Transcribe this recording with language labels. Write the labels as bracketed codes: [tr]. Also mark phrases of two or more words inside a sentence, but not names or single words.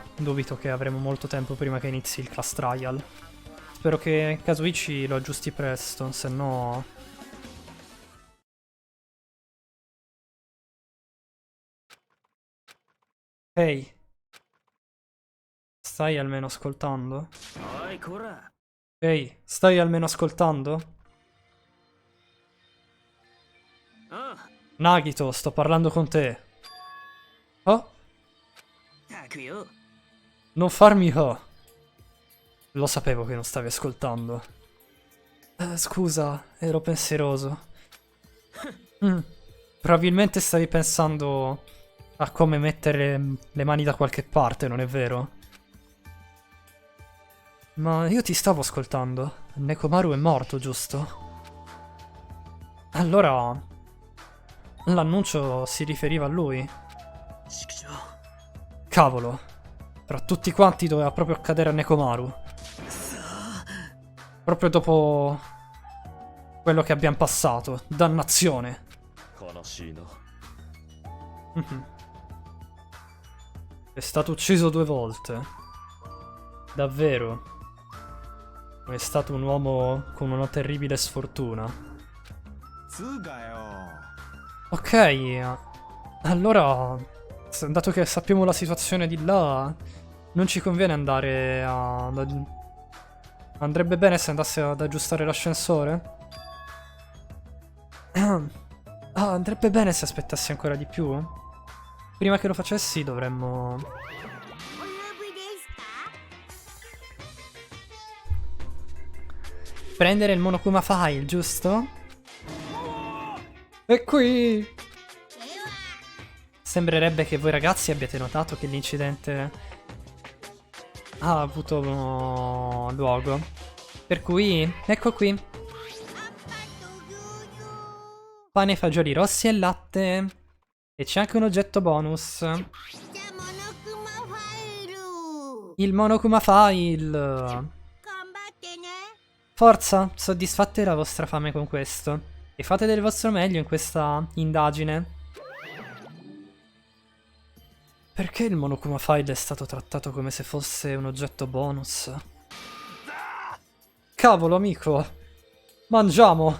[it] Dubito che avremo molto tempo prima che inizi il [en] class trial. [it] Spero che Kazuichi lo aggiusti presto, se no... Ehi. Stai almeno ascoltando? [ja] おい、こら。 [it] Ehi, stai almeno ascoltando? ああ。 Nagito, sto parlando con te. Oh? [ja] たくよ。 [it] Non farmi oh. Lo sapevo che non stavi ascoltando. Scusa, ero pensieroso. Probabilmente stavi pensando a come mettere le mani da qualche parte, non è vero? Ma io ti stavo ascoltando. Nekomaru è morto, giusto? Allora... l'annuncio si riferiva a lui? [ja] 畜生。 [it] Cavolo. Tra tutti quanti doveva proprio accadere a Nekomaru. Proprio dopo quello che abbiamo passato. Dannazione. [ja] 悲しいな。 [it] È stato ucciso 2 volte. Davvero. è stato un uomo con una terribile sfortuna. [ja] つうかよ。 [it] Ok, allora, dato che sappiamo la situazione di là, non ci conviene andare a... Andrebbe bene se andasse ad aggiustare l'ascensore? Ah, andrebbe bene se aspettassi ancora di più? Prima che lo facessi dovremmo... [ja] お呼びですか？ [it] prendere il Monokuma File, giusto? E qui! [ja] では [it] Sembrerebbe che voi ragazzi abbiate notato che l'incidente ha avuto luogo. Per cui, ecco qui, [ja] アッパーと牛乳。 [it] pane, fagioli rossi e latte. E c'è anche un oggetto bonus. [ja] じゃあモノクマファイル。 [it] Il Monokuma File. [ja] 頑張ってね。 [it] Forza, soddisfate la vostra fame con questo. E fate del vostro meglio in questa indagine. Perché il Monokuma File è stato trattato come se fosse un oggetto bonus? Cavolo, amico! Mangiamo!